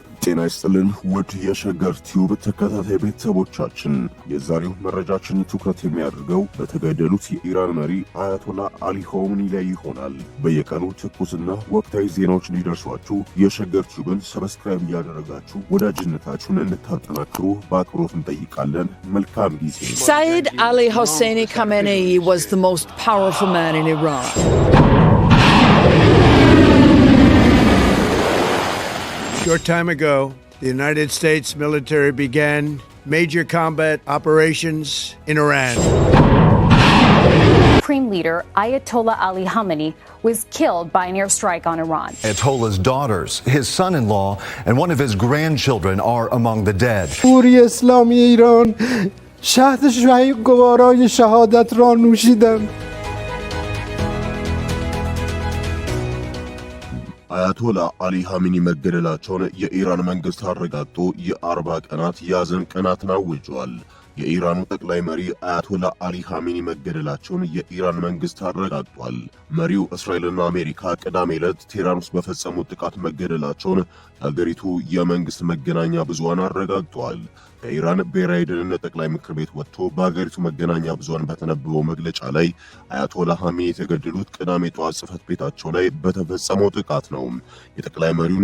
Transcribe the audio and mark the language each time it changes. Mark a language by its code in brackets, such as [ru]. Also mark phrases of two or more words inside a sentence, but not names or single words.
[am] ጤና ይስጥልን ውድ የሸገር ቲዩብ ተከታታይ ቤተሰቦቻችን፣ የዛሬው መረጃችን ትኩረት የሚያደርገው በተገደሉት የኢራን መሪ አያቶላ አሊ ኻሜኒ ላይ ይሆናል። በየቀኑ ትኩስና ወቅታዊ ዜናዎች እንዲደርሷችሁ የሸገር ቲዩብን ሰብስክራይብ እያደረጋችሁ ወዳጅነታችሁን እንድታጠናክሩ በአክብሮት እንጠይቃለን። መልካም ጊዜ። [en] Sayyid Ali Hosseini Khamenei was the most powerful man in Iran. Short time ago, the United States military began major combat operations in Iran. Supreme leader Ayatollah Ali Khamenei was killed by an airstrike on Iran. Ayatollah's daughters, his son-in-law, and one of his grandchildren are among the dead. [fa] جمهوری اسلامی ایران شهد گوارای شهادت را نوشیدند. [am] አያቶላ አሊ ኻሜኒ መገደላቸውን የኢራን መንግስት አረጋግጦ የ40 ቀናት ያዘን ቀናትን አውጇል። የኢራኑ ጠቅላይ መሪ አያቶላ አሊ ኻሜኒ መገደላቸውን የኢራን መንግስት አረጋግጧል። መሪው እስራኤልና አሜሪካ ቅዳሜ ዕለት ቴህራን ውስጥ በፈጸሙት ጥቃት መገደላቸውን የሀገሪቱ የመንግስት መገናኛ ብዙሃን አረጋግጠዋል። ከኢራን ብሔራዊ ደህንነት ጠቅላይ ምክር ቤት ወጥቶ በሀገሪቱ መገናኛ ብዙሃን በተነበበው መግለጫ ላይ አያቶላ ኻሜኒ የተገደሉት ቅዳሜ ጠዋት ጽሕፈት ቤታቸው ላይ በተፈጸመው ጥቃት ነው። የጠቅላይ መሪውን